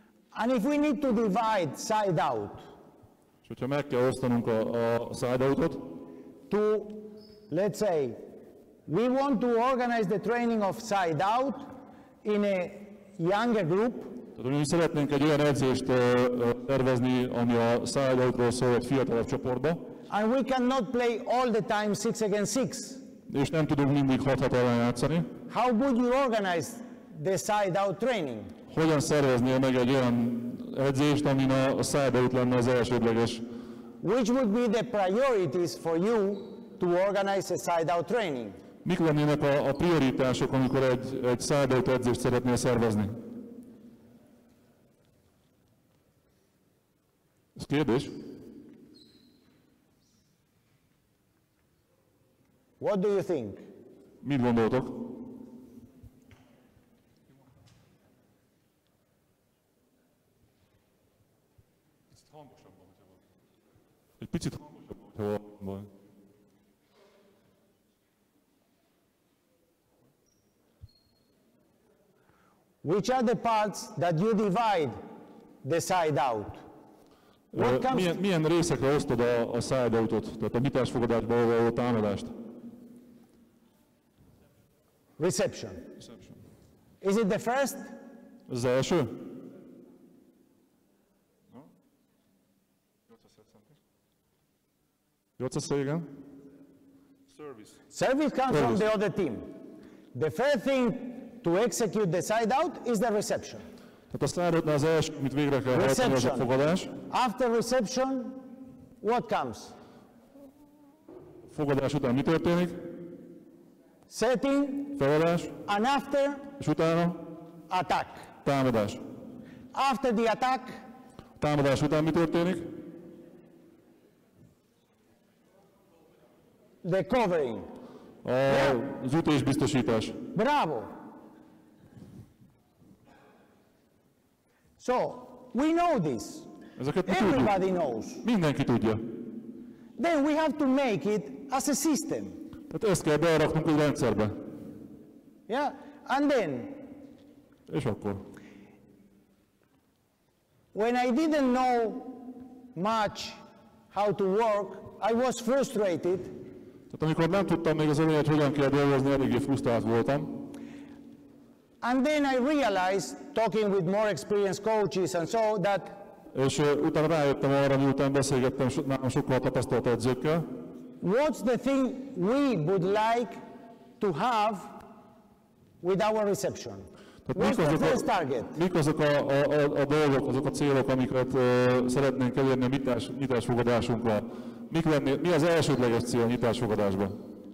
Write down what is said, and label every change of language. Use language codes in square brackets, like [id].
[en] And if we need to divide side out, [hu] És hogyha meg kell osztanunk a side out-ot, [en] to, let's say, we want to organize the training of side out in a younger group. [hu] tehát mi szeretnénk egy olyan edzést tervezni, ami a side out-ról szól egy fiatalabb csoportba, [en] And we cannot play all the time 6 against 6. [hu] és nem tudunk mindig 6-6 ellen játszani. [en] How would you organize the side out training? [hu] Hogyan szerveznél meg egy olyan edzést, amin a side out lenne az elsődleges? [en] Which would be the priorities for you to organize a side out training? [hu] Mik lennének a prioritások, amikor egy side out edzést szeretnél szervezni? Ez kérdés? [en] What do you think? [hu] Mit gondoltok? Egy picit hangosabban, hogyha van. [en] Which are the parts that you divide the side out? [hu] Milyen részekre osztod a side out-ot, tehát a nyitásfogadásból való támadást? [en] Reception. Is it the first? [hu] Ez az első? [en] No? [hu] 800 igen. Service. [en] Service comes from the other team. The first thing to execute the side out is the reception. [hu] Tehát a slide out-nál az első, amit végre kell hajtani, az a fogadás. [en] After reception, what comes? [hu] Fogadás után mi történik? [en] Setting. [hu] Feladás. [en] And after? [hu] És utána? [en] Attack. [hu] Támadás. [en] After the attack? [hu] Támadás után mi történik? [en] The covering. [hu] Az ütésbiztosítás. [en] Bravo. So, we know this. [hu] Ezeket mi [en] Everybody [hu] tudjuk. [en] knows. [hu] Mindenki tudja. [en] Then we have to make it as a system. [hu] Tehát ezt kell beraknunk egy rendszerbe. [en] Yeah? And then, [hu] És akkor? [en] when I didn't know much how to work, I was frustrated. [hu] Tehát amikor nem tudtam még az elején, hogy hogyan kell dolgozni, eléggé frusztrált voltam. [en] And then I realized, talking with more experienced coaches and so, that [hu] És utána rájöttem arra, miután beszélgettem nálam sokkal tapasztalt edzőkkel. [en] what's the thing we would like to have with our reception? What's the first target? [hu] Mik azok a dolgok, azok a célok, amiket szeretnénk elérni a nyitásfogadásunkkal? Mi az elsődleges cél a nyitásfogadásban?